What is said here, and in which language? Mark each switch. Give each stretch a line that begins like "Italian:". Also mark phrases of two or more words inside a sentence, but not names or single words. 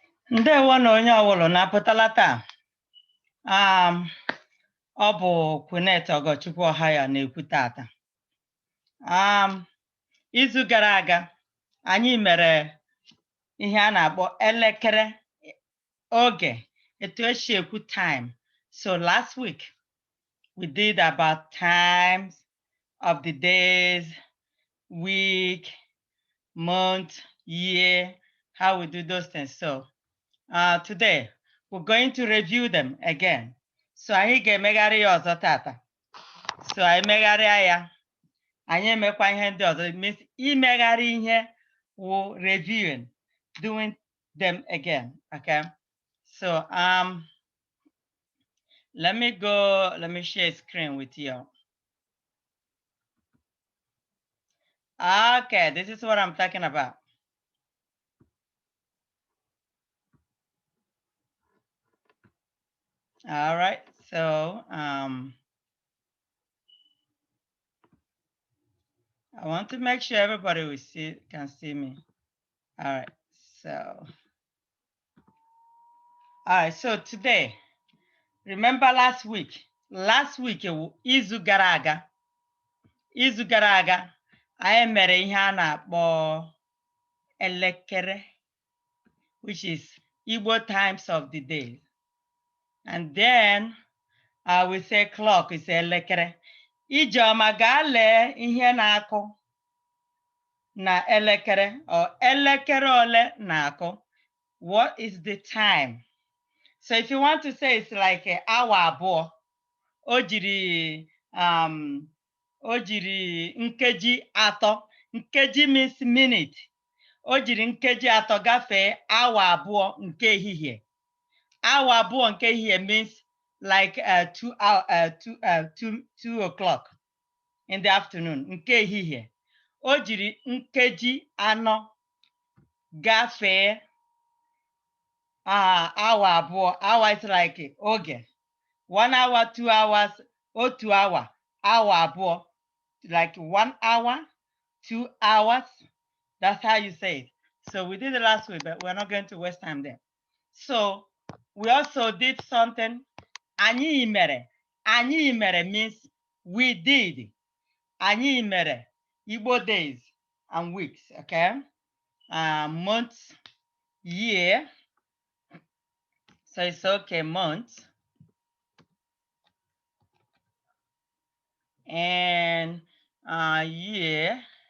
Igbo: Ndewo na onye ọwụlụ na-apụtala taa. Ọ bụ Kwunet Ogochukwu Ọhaya na-ekwu tata. Izu gara aga anyị mere ihe a na-akpọ elekere oge, etu esi ekwu time.
English: So last week we did about times of the days, week, month, year, how we do those things. So today we're going to review them again.
Igbo: So anyị ga-emegharị ya ọzọ tata. So anyị megharịa ya, anyị emekwa ihe ndị ọzọ.
English: It means
Igbo: imegharị ihe wụ
English: reviewing, doing them again. Okay. So let me share screen with you. Okay, this is what I'm talking about. All right, so I want to make sure everybody can see me. All right, so today, remember last week
Igbo: izu gara aga anyị mere ihe a na-akpọ elekere,
English: which is Igbo times of the day. And then we say clock is elekere.
Igbo: Ijeoma gaa lee ihe na-akụ na elekere, or elekere ole na-akụ.
English: What is the time? So if you want to say it's like an hour
Igbo: abụọ, o jiri nkeji atọ.
English: Nkeji means minute.
Igbo: O jiri nkeji atọ gafee awa abụọ nke ehihie. Awa abụọ nke ehihie
English: means like 2 o'clock in the afternoon
Igbo: nke ehihie. O jiri nkeji anọ gafee awa abụọ.
English: Hour is like oge. 1 hour, 2 hours,
Igbo: otu hour, awa abụọ,
English: like 1 hour, 2 hours. That's how you say it. So we did it last week, but we're not going to waste time there. So we also did something.
Igbo: Anyị mere. Anyị mere
English: means we did.
Igbo: Anyị mere
English: Igbo days and weeks, okay? Months, year. So it's okay, months. And year.